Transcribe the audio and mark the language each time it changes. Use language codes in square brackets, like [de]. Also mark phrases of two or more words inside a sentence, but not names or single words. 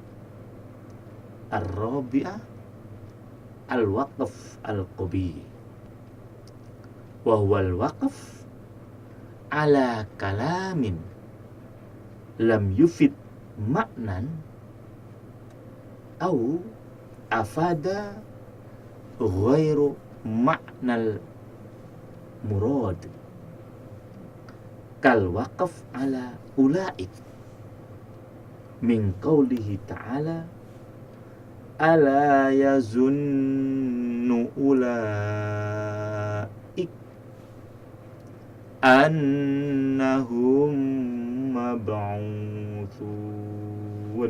[ar] الرابعة الوقف القبيح وهو الوقف على كلام لم يفد معنى أو أفاد غير المعنى المراد كالوقف على أولئك من قوله تعالى ألا يظن أولئك أنهم مبعوثون.